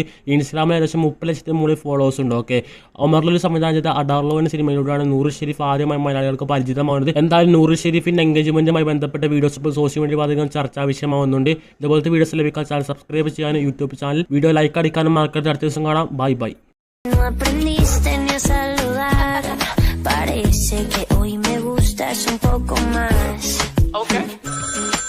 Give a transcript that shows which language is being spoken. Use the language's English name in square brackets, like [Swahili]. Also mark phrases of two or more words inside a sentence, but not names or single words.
[Malayalam] ഇൻസ്റ്റാഗ്രാമിൽ ഏകദേശം 30 ലക്ഷത്തിന് മുകളിൽ ഫോളോവേഴ്സ് ഉണ്ട്. ഒമർലുൽ സംവിധാനം ചെയ്ത അഡാർലോ എന്ന സിനിമയിലൂടെയാണ് നൂർ ഷെരീഫ് ആദ്യമായി മലയാളികൾക്ക് പരിചിതമാകുന്നത്. എന്തായാലും നൂർ ഷെരീഫിൻ്റെ എൻഗേജ്മെൻറ്റുമായി ബന്ധപ്പെട്ട വീഡിയോസ് ഇപ്പോൾ [English] social media [Malayalam] അധികം ചർച്ചാ വിഷയമാവുന്നുണ്ട്. ഇതുപോലത്തെ വീഡിയോസ് ലഭിക്കാൻ [English] channel subscribe [Malayalam] ചെയ്യാനും [English] YouTube channel video like [Malayalam] അടിക്കാനും മറക്കരുത്. അടുത്ത ദിവസം കാണാം. [English] bye bye. [Spanish] Parece que hoy me gustas un poco más.